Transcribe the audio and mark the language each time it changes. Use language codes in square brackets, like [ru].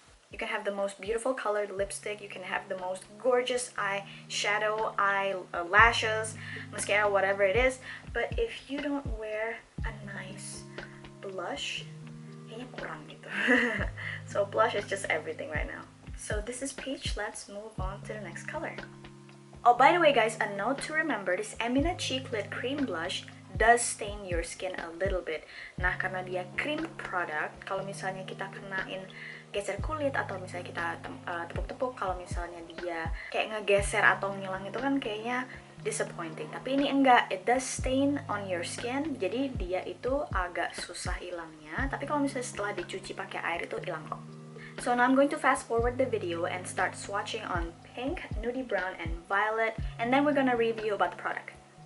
[en] You can have the most beautiful colored lipstick, you can have the most gorgeous eyeshadow, lashes, mascara, whatever it is, but if you don't wear a nice blush, [id] kayaknya kurang gitu. [en] So blush is just everything right now. So this is peach. Let's move on to the next color. Oh, by the way guys, a note to remember, this Emina Cheeklit Cream Blush does stain your skin a little bit. [id] Nah, karena dia cream product, kalau misalnya kita kenain geser kulit atau misalnya kita tepuk-tepuk, kalau misalnya dia kayak ngegeser atau ngilang itu kan kayaknya disappointing. Tapi ini enggak, [en] it does stain on your skin, [id] jadi dia itu agak susah hilangnya. Tapi kalau misalnya setelah dicuci pakai air itu hilang kok. [en] So now I'm going to fast forward the video and start swatching on pink, nudie brown, and violet, and then we're gonna review about the product.